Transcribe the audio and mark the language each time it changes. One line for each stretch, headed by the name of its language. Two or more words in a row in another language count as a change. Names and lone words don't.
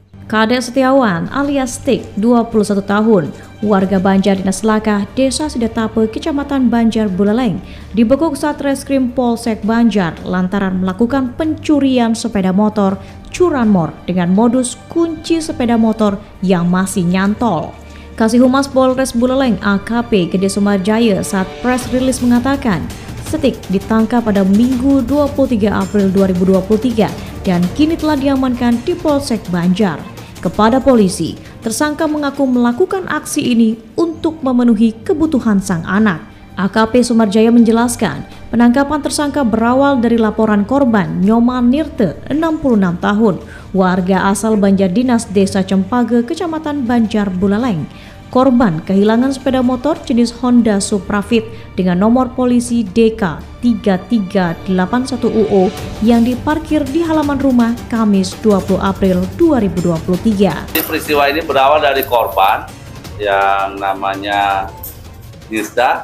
Indonesian: Kadek Setiawan alias Stik, 21 tahun, warga Banjar Dinas Lakah, Desa Sidetape, Kecamatan Banjar Buleleng, dibekuk Satreskrim Polsek Banjar lantaran melakukan pencurian sepeda motor curanmor dengan modus kunci sepeda motor yang masih nyantol. Kasih Humas Polres Buleleng AKP Gede Sumarjaya saat press release mengatakan, Stik ditangkap pada Minggu 23 April 2023 dan kini telah diamankan di Polsek Banjar. Kepada polisi, tersangka mengaku melakukan aksi ini untuk memenuhi kebutuhan sang anak. AKP Sumarjaya menjelaskan, penangkapan tersangka berawal dari laporan korban Nyoman Nirte, 66 tahun, warga asal Banjar Dinas Desa Cempage, Kecamatan Banjar Buleleng. Korban kehilangan sepeda motor jenis Honda Suprafit dengan nomor polisi DK 3381UO yang diparkir di halaman rumah Kamis 20 April 2023. Peristiwa ini berawal dari korban yang namanya Nirta.